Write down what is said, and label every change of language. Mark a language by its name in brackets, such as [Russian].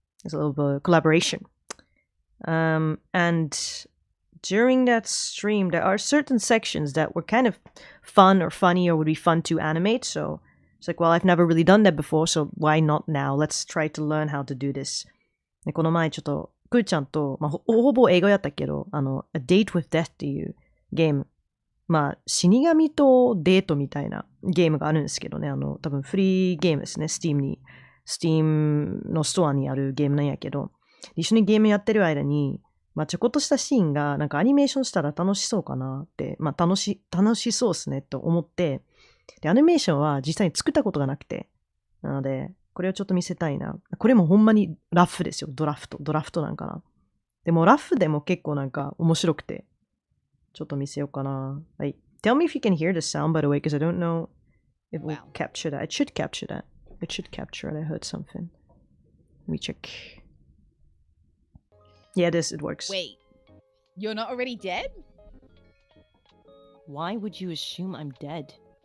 [English] There's a little bit of collaboration. And during that stream, there are certain sections that were kind of fun or funny or would be fun to animate. So it's like, well, I've never really done that before, so why not now? Let's try to learn how to do this. [Japanese] でこの前ちょっと、くーちゃんと、ほぼ英語やったけど、A Date with Death っていうゲーム。死神とデートみたいなゲームがあるんですけどね。多分フリーゲームですね。Steam のストアにあるゲームなんやけど、一緒にゲームやってる間に、ちょこっとしたシーンが、なんかアニメーションしたら楽しそうかなって、楽しそうですねと思って、で、アニメーションは実際に作ったことがなくて、なので、これをちょっと見せたいな。これもほんまにラフですよ。ドラフトなんかな。でもラフでも結構なんか面白くて、ちょっと見せようかな。はい。 [English] Tell me if you can hear the sound, by the way, because I don't know if we'll capture that. It should capture that. I heard something. Let me check. Yeah, it works. Wait, you're not already dead? Why would you assume I'm dead?